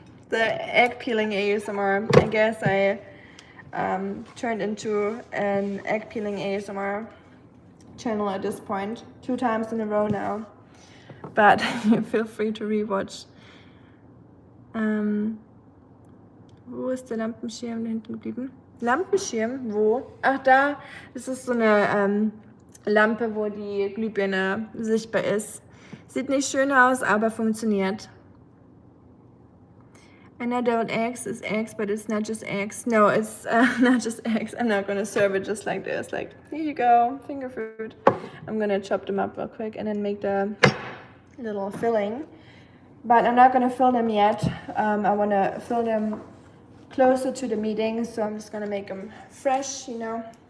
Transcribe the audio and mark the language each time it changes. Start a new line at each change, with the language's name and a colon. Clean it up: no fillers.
English: The egg peeling ASMR. I guess I turned into an egg peeling ASMR channel at this point. 2 times in a row now. But feel free to rewatch.
German: Wo ist der Lampenschirm da hinten geblieben? Lampenschirm? Wo? Ach da, das ist so eine Lampe, wo die Glühbirne sichtbar ist. Sieht nicht schön aus, aber funktioniert.
English: I know deviled eggs is eggs, but it's not just eggs. No, it's not just eggs. I'm not gonna serve it just like this. Like, here you go, finger food. I'm gonna chop them up real quick and then make the little filling. But I'm not gonna fill them yet. I wanna fill them closer to the meeting, so I'm just gonna make them fresh, you know.